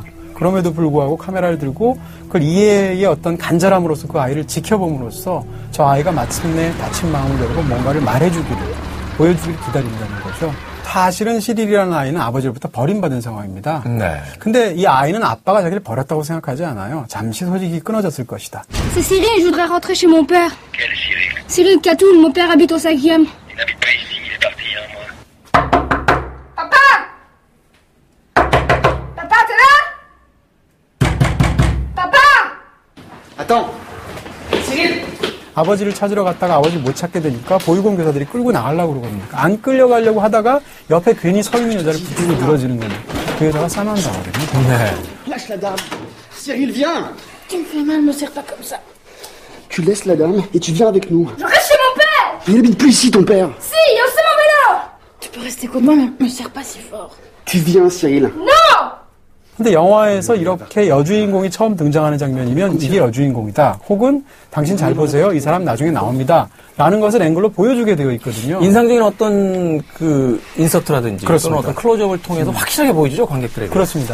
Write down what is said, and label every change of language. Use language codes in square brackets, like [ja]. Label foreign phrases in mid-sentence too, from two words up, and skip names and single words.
[ko] 그럼에도 불구하고 카메라를 들고 그걸 이해의 어떤 간절함으로써 그 아이를 지켜봄으로써 저 아이가 마침내 다친 마음을 열고 뭔가를 말해주기를, 보여주기를 기다린다는 거죠. 사실은 시릴이라는 아이는 아버지로부터 버림받은 상황입니다. 네. 근데 이 아이는 아빠가 자기를 버렸다고 생각하지 않아요. 잠시 소식이 끊어졌을 것이다. [fr] C'est Cyril, je voudrais rentrer chez mon père. Quel Cyril? Cyril Catoul, mon père habite au 5e. Il n'habite pas ici, il est parti il y a un mois. Papa! Papa, t'es là? Papa! Attends! Cyril! [ko] 아버지를 찾으러 갔다가 아버지를 못 찾게 되니까 보육원교사들이 끌고 나가려고 그러거든요. 안 끌려가려고 하다가 옆에 괜히 서 있는 여자를 붙들고 늘어지는 거예요. 그 여자가 사만다 거든요. 네. [fr] Lâche la dame! Cyril, viens! Tu me fais mal, me serre pas comme ça. Tu laisses la dame et tu viens avec nous. Je reste chez mon père! Il n'habite plus ici, ton père. Si, c'est mon vélo! Tu peux rester contre moi, mais me serre pas si fort. Tu viens, Cyril. Non! [ko] 근데 영화에서 이렇게 여주인공이 처음 등장하는 장면이면 이게 여주인공이다. 혹은 당신 잘 보세요. 이 사람 나중에 나옵니다. 라는 것을 앵글로 보여주게 되어 있거든요. 인상적인 어떤 그 인서트라든지 그렇습니다. 또는 어떤 클로즈업을 통해서 확실하게 보여주죠, 관객들에게. 그렇습니다.